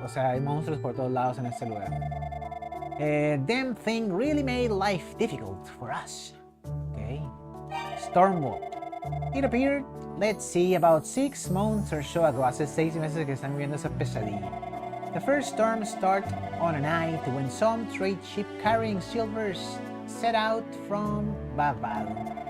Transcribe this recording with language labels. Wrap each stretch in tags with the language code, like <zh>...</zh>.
<es>O sea, hay monstruos por todos lados en este lugar.</es> <en>Them thing really made life difficult for us. Okay. Stormwall. It appeared, let's see, about 6 months or so ago.</en> <es>Hace 6 meses que están viviendo esa pesadilla.</es> <en>The first storm started on a night when some trade ship carrying silvers set out from Barbado.</en>